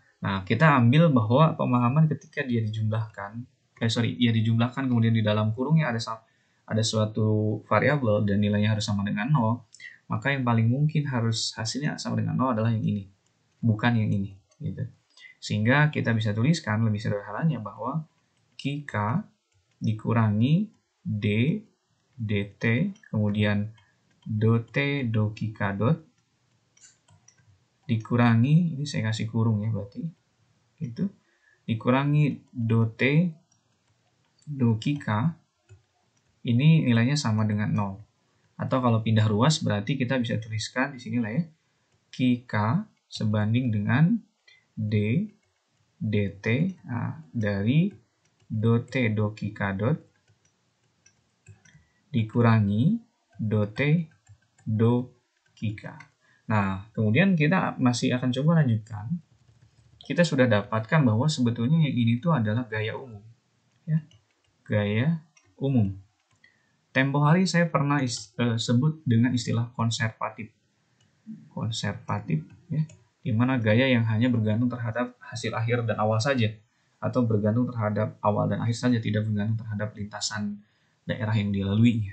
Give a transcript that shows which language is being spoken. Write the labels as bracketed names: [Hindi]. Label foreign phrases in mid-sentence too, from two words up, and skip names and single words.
[Indonesian] Nah, kita ambil bahwa pemahaman ketika dia dijumlahkan, dia dijumlahkan kemudian di dalam kurungnya ada suatu variabel dan nilainya harus sama dengan 0, maka yang paling mungkin harus hasilnya sama dengan 0 adalah yang ini, bukan yang ini, gitu. Sehingga kita bisa tuliskan lebih sederhananya bahwa Kika dikurangi D dt, kemudian do T do Kika dot, dikurangi, ini saya kasih kurung ya berarti, itu dikurangi do T do Kika, ini nilainya sama dengan 0. Atau kalau pindah ruas berarti kita bisa tuliskan di sini lah ya, Kika sebanding dengan D dt, nah, dari do T do Kika dot dikurangi do T do Kika. Nah, kemudian kita masih akan coba lanjutkan. Kita sudah dapatkan bahwa sebetulnya yang ini tuh adalah gaya umum. Ya, gaya umum. Tempo hari saya pernah sebut dengan istilah konservatif. Konservatif, ya, di mana gaya yang hanya bergantung terhadap hasil akhir dan awal saja, atau bergantung terhadap awal dan akhir saja, tidak bergantung terhadap lintasan daerah yang dilalui.